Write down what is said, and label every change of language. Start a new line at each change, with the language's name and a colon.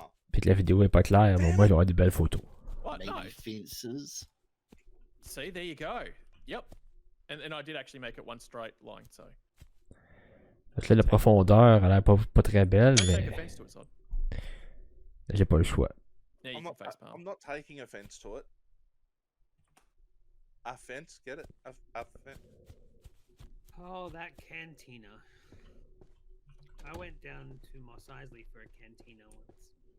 French: puis que la vidéo est pas claire, mais au moins j'aurai des belles photos.
English: What? No. Maybe fences. See, there you go. Yep. And I did actually make it one straight line, so.
French: Fait que là, la profondeur, elle a l'air pas très belle,
English: Don't take
French: mais
English: offense to it, Sod.
French: j'ai pas le choix.
English: Yeah, you I'm can not. face palm. I'm not taking offense to it. Offense, get it? Offense. Oh, that cantina. I went down to Mos Eisley for a cantina once.